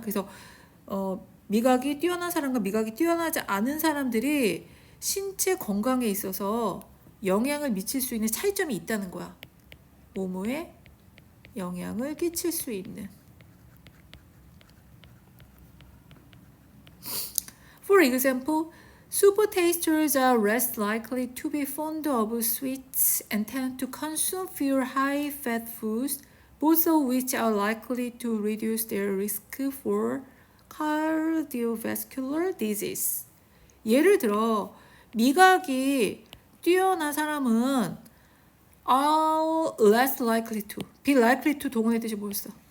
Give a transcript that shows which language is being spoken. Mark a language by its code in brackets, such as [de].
[ko] 그래서 미각이 뛰어난 사람과 미각이 뛰어나지 않은 사람들이 신체 건강에 있어서 영향을 미칠 수 있는 차이점이 있다는 거야. 뭐뭐에 영향을 끼칠 수 있는. [en] For example, super tasters are less likely to be fond of sweets and tend to consume fewer high-fat foods, both of which are likely to reduce their risk for cardiovascular disease. [ko] 예를 들어 미각이 뛰어난 사람은 [en] are less likely to, be likely to [ko] 동원의 뜻이 뭐였어?